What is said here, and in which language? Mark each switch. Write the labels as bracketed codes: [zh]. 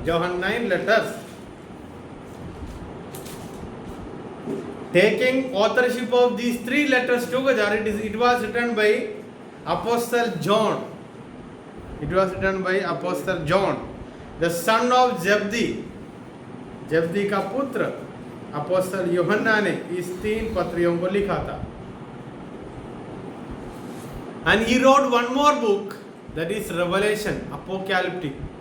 [en] Johannine letters. Taking authorship of these three letters together, it was written by Apostle John. It was written by Apostle John, the son of Zebedee. [hi] जब्दी का पुत्र अपोस्तल यूहन्ना ने इस तीन पत्रियों को लिखा था. [en] And he wrote one more book, that is Revelation, Apocalyptic.